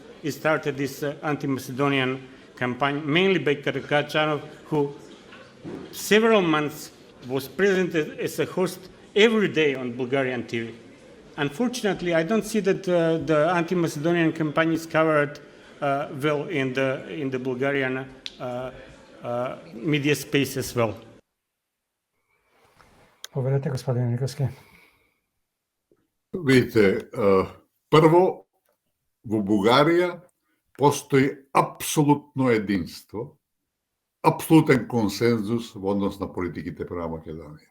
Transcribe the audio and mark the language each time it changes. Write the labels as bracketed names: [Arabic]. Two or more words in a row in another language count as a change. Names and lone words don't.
[English] It started this anti-Macedonian campaign, mainly by Karakachanov, who several months was presented as a host every day on Bulgarian TV. Unfortunately, I don't see that the anti-Macedonian campaign is covered well in the Bulgarian media space as well. [Macedonian] Povedете, господин Никовски. Видите, прво, во Бугарија постои апсолутно единство, апсолутен консензус во однос на политиките према Македонија.